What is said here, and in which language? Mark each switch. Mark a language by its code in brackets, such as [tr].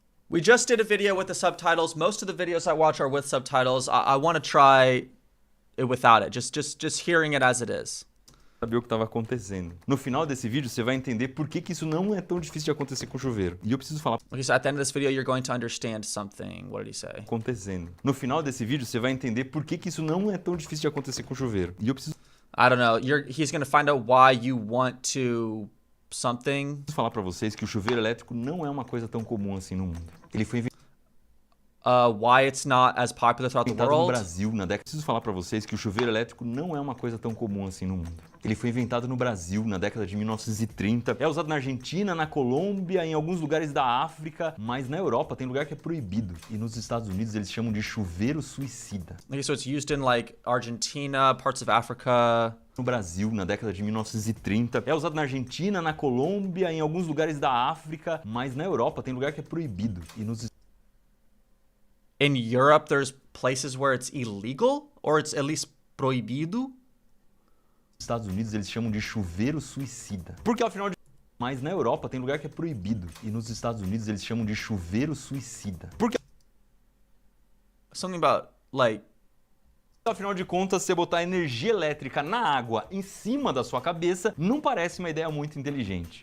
[en] We just did a video with the subtitles. Most of the videos I watch are with subtitles. I want to try it without it. Just hearing it as it is. [pt] Saber o que estava acontecendo. No final desse vídeo, você vai entender por que isso não é tão difícil de acontecer com chuveiro. E eu preciso falar... [en] Okay, so at the end of this video, you're going to understand something. What did he say? [pt] Acontecendo. No final desse vídeo, você vai entender por que isso não é tão difícil de acontecer com chuveiro. E eu preciso... [en] I don't know. He's going to find out why you want to something. [pt] Preciso falar pra vocês que o chuveiro elétrico não é uma coisa tão comum assim no mundo. Ele foi inventado [en] why it's not as popular throughout the world. [pt] no Brasil na década... Preciso falar pra vocês que o chuveiro elétrico não é uma coisa tão comum assim no mundo. Ele foi inventado no Brasil na década de 1930. É usado na Argentina, na Colômbia, em alguns lugares da África, mas na Europa tem lugar que é proibido. E nos Estados Unidos eles chamam de chuveiro suicida. [en] Okay, so it's used in like Argentina, parts of Africa. [pt] No Brasil, na década de 1930. É usado na Argentina, na Colômbia, em alguns lugares da África, mas na Europa tem lugar que é proibido. E nos [en] In Europe, there's places where it's illegal, or it's at least proibido. [pt] Estados Unidos eles chamam de chuveiro suicida. Porque afinal de... Mas na Europa tem lugar que é proibido. E nos Estados Unidos eles chamam de chuveiro suicida. Porque... [en] Something about, like... [pt] Afinal de contas, você botar energia elétrica na água em cima da sua cabeça não parece uma ideia muito inteligente.